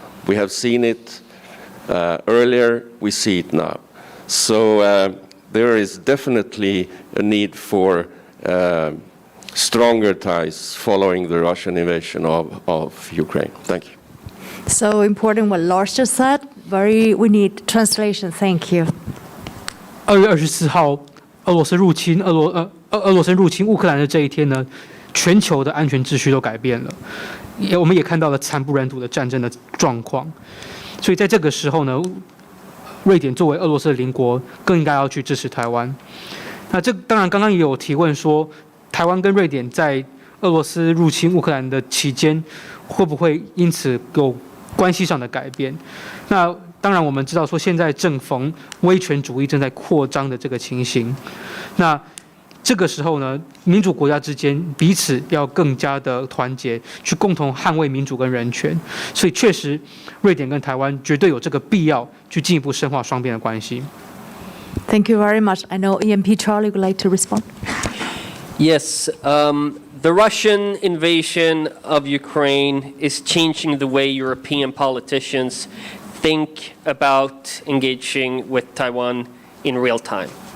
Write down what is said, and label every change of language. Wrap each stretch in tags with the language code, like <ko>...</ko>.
<en>We have seen it earlier, we see it now. So there is definitely a need for stronger ties following the Russian invasion of Ukraine. Thank you. So important what Lars just said. We need translation. Thank you.</en> <zh>2月24号，俄罗斯入侵乌克兰的这一天呢，全球的安全秩序都改变了，我们也看到了惨不忍睹的战争的状况。所以在这个时候呢，瑞典作为俄罗斯的邻国，更应该要去支持台湾。那这当然刚刚也有提问说，台湾跟瑞典在俄罗斯入侵乌克兰的期间，会不会因此有关系上的改变？那当然我们知道说，现在正逢威权主义正在扩张的这个情形，那这个时候呢，民主国家之间彼此要更加的团结，去共同捍卫民主跟人权。所以确实，瑞典跟台湾绝对有这个必要去进一步深化双边的关系。</zh> <en>Thank you very much. I know EMP Charlie would like to respond. Yes, the Russian invasion of Ukraine is changing the way European politicians think about engaging with Taiwan in real time.</en>